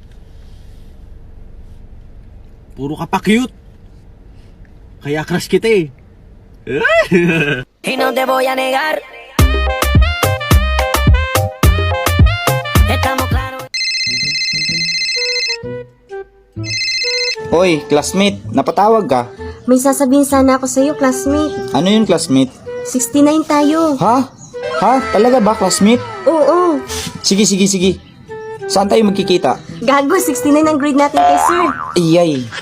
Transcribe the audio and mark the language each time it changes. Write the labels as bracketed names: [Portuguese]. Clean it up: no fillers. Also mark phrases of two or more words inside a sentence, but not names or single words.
[Filipino] Puro ka pa cute. Kaya crush kita eh. [Spanish] Y no te voy a negar. Estamos claros. [Filipino] Hoy, classmate, napatawag ka. May sasabihin sana ako sa'yo, classmate. Ano yun, classmate? 69 tayo. Ha? Talaga ba, classmate? Oo. Sige. Saan tayo magkikita? Gago, 69 ang grade natin kay sir. Iyay.